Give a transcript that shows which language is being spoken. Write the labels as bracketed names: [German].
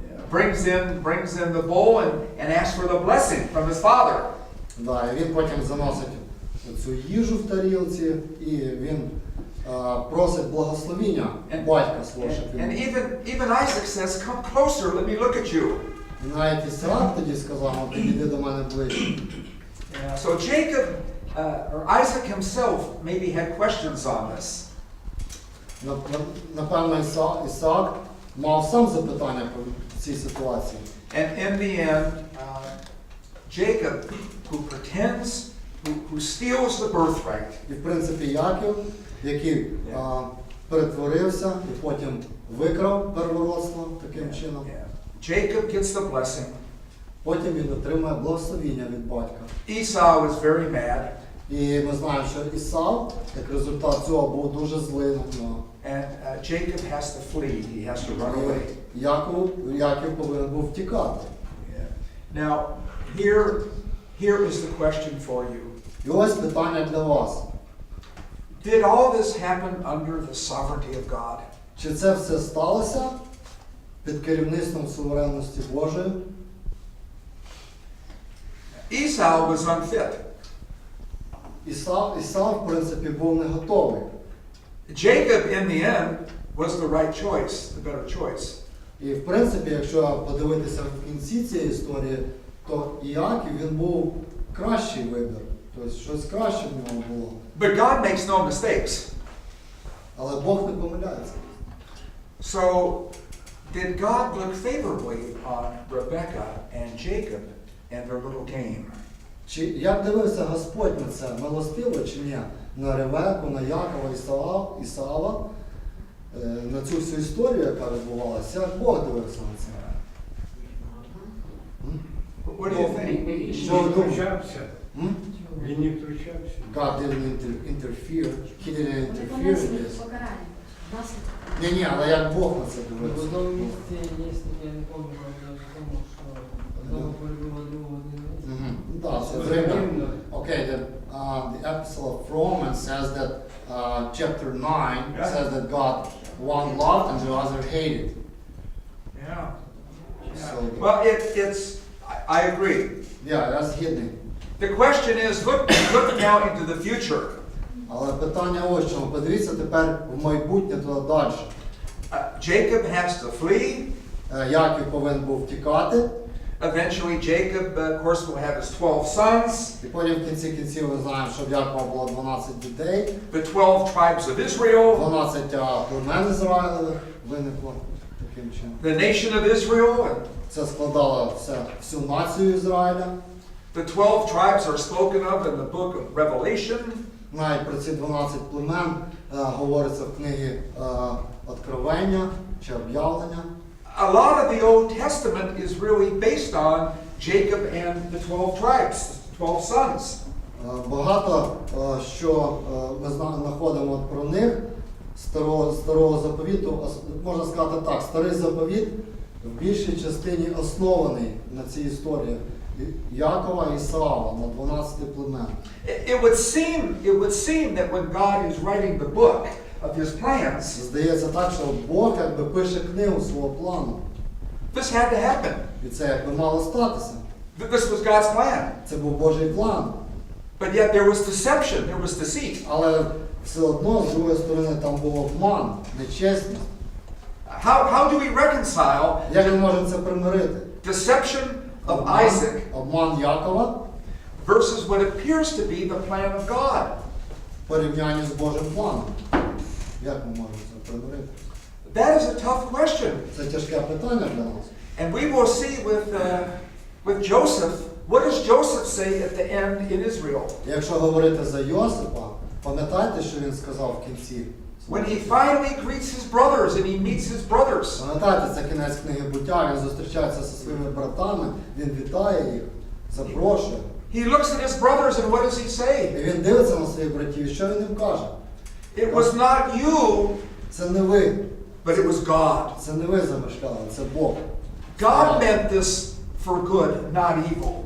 [English] Brings in the bowl and asks for the blessing from his father. [Ukrainian] да, і він потім заносить цю їжу в тарілці, і він просить благословіння батька свого, щоб [English] And [Ukrainian] він. [English] even Isaac says, "Come closer, let me look at you." [Ukrainian] І навіть Ісаак тоді сказав, ну підійди до мене ближче. [English] So Jacob, or Isaac himself, maybe had questions on this. [Ukrainian] Напевно, Ісаак мав сам запитання по цій ситуації. [English] And in the end, Jacob, who pretends, who steals the birthright, [Ukrainian] І в принципі Яків, який перетворився і потім викрав первородство таким чином. [English] Jacob gets the blessing. [Ukrainian] Потім він отримує благословіння від батька. [English] Esau is very mad, [Ukrainian] І ми знаємо, що Ісав, як результат цього, був дуже злий на нього. [English] and Jacob has to flee. He has to run away. [Ukrainian] Яків повинен був втікати. [English] Now, here is the question for you. [Ukrainian] І ось питання для вас. [English] Did all this happen under the sovereignty of God? [Ukrainian] Чи це все сталося під керівництвом суверенності Божої? [English] Esau was unfit. [Ukrainian] Ісав, в принципі, був не готовий. [English] Jacob, in the end, was the right choice, the better choice. [Ukrainian] І, в принципі, якщо подивитися в кінці цієї історії, то Іаків, він був кращий вибір. Тобто, щось краще в нього було. [English] But God makes no mistakes. [Ukrainian] Але Бог не помиляється. [English] So, did God look favorably on Rebekah and Jacob and their little game? [Ukrainian] Чи як дивився Господь на це, милостиво чи ні? На Ревеку, на Якова, Ісава, на цю всю історію, яка відбувалася, як Бог дивився на це? [English] What do you think? [Ukrainian] Він не втручався. Він не втручався. [English] God didn't interfere. He didn't interfere in this. [Ukrainian] Покарання. Ні, але як Бог на це В дивився? одному місці є, я не пам'ятаю, навіть тому, що одного полюбила, другого ненавиділа. Так, це Римлян. [English] Okay, the epistle of Romans says that chapter 9 says that God one loved and the other hated. Yeah. So, Well, I agree. yeah, that's hidden. The question is, look now into the future. [Ukrainian] Але питання ось чому. Подивіться тепер в майбутнє туди далі. [English] Jacob has to flee. [Ukrainian] Яків повинен був втікати. [English] Eventually, Jacob, of course, will have his 12 sons, [Ukrainian] І потім в кінці кінців ми знаємо, що в Якова було 12 дітей. [English] the 12 tribes of Israel, [Ukrainian] 12 племен Ізраїлевих виникло таким чином. [English] the nation of Israel. [Ukrainian] Це складало всю націю Ізраїля. [English] The 12 tribes are spoken of in the book of Revelation. [Ukrainian] Навіть про ці 12 племен говориться в книгі Откровення чи Об'явлення. [English] A lot of the Old Testament is really based on Jacob and the 12 tribes, 12 sons. [Ukrainian] Багато що ми знаходимо про них, старого заповіту, можна сказати так, старий заповіт в більшій частині оснований на цій історії Якова і Ісава на 12 племен. [English] It would seem that when God is writing the book of his plans, [Ukrainian] Здається так, що Бог якби пише книгу свого плану. [English] this had to happen. [Ukrainian] І це якби мало статися. [English] This was God's plan. [Ukrainian] Це був Божий план. [English] But yet there was deception, there was deceit. [Ukrainian] Але все одно, з другої сторони, там був обман, нечесність. [English] How do we reconcile [Ukrainian] Як ми можемо це примирити? [English] deception of Isaac [Ukrainian] Обман Якова [English] versus what appears to be the plan of God? [Ukrainian] в порівнянні з Божим планом. Як ми можемо це примирити? [English] That is a tough question. [Ukrainian] Це тяжке питання для нас. [English] And we will see with Joseph, what does Joseph say at the end in Israel? [Ukrainian] Якщо говорити за Йосипа, Пам'ятаєте, що він сказав в кінці? [English] When he finally greets his brothers and he meets his brothers. [Ukrainian] Пам'ятаєте, це кінець книги Буття, він зустрічається зі своїми братами, він вітає їх, запрошує. [English] He looks at his brothers and what does he [Ukrainian] І [English] say? [Ukrainian] він дивиться на своїх братів, і що він їм каже? [English] It was not you, [Ukrainian] Це не ви, [English] but it was God. [Ukrainian] це не ви замишляли, це Бог. [English] God meant this for good, not evil.